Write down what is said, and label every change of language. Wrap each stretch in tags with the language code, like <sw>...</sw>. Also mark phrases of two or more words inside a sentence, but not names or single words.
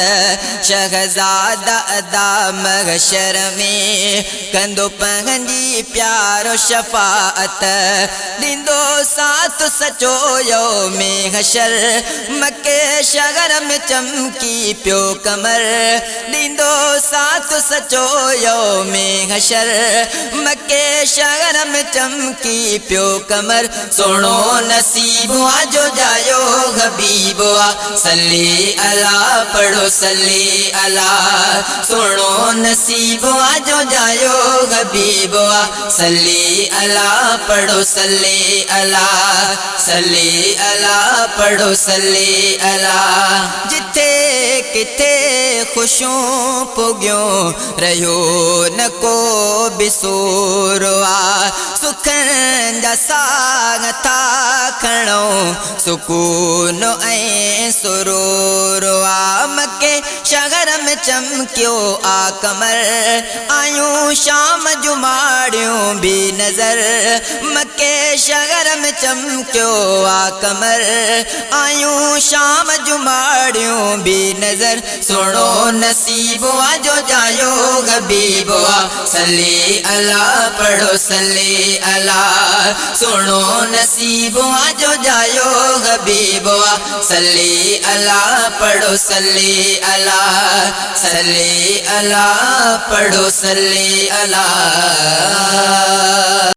<sd>शहज़ादा अदा महशर में कंदो पंहिंजी प्यारो शफ़ाअत ॾींदो साथ सचो यौमे हशर मक्के शहर में चमकी पियो कमर ॾींदो साथ सचो यौमे हशर मक्के शहर में चमकी पियो कमर सोहणो नसीब आजो जायो हबीब</sd> <ar>صل على</ar> <sd>पढ़ो</sd> <ar>صل على</ar> <sd>सोहणो नसीब आजो जायो हबीब</sd> <ar>صل على</ar> <sd>पढ़ो</sd> <ar>صل على صل على</ar> <sd>पढ़ो</sd> <ar>صل على</ar> <sd>जिथे किथे खुशूं पुगियो रहियो न को बि सूरवा सुखनि जा साग था खणो सुकून ऐं सुरूरवा मक्के शहर में चमक्यो आ कमर आयूं शाम जुमाड़ियूं बि नज़र मक्के शहर में चमक्यो आ कमर आयूं शाम जुमाड़ियूं बि नज़र सोहणो नसीब आजो जायो हबीब</sd> <ar>صل على</ar> <sd>पढ़ो</sd> <ar>صل على</ar> <sd>सोहणो नसीब आजो जायो हबीब</sd> <ar>صل على</ar> <sd>पढ़ो</sd> <ar>صل على صل على</ar> <sd>पढ़ो</sd> <ar>صل على.</ar>